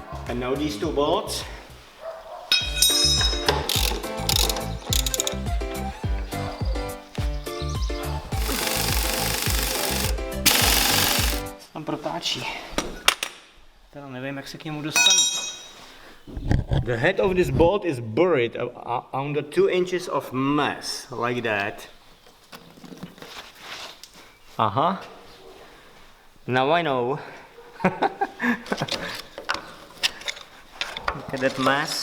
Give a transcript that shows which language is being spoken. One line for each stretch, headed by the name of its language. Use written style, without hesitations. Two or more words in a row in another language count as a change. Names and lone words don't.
English: And now these two bolts.
Czech: Tam protáčí. Teda nevím, jak se k němu dostanu.
English: The head of this bolt is buried under 2 inches of mess, like that. Now I know. Look at that mess.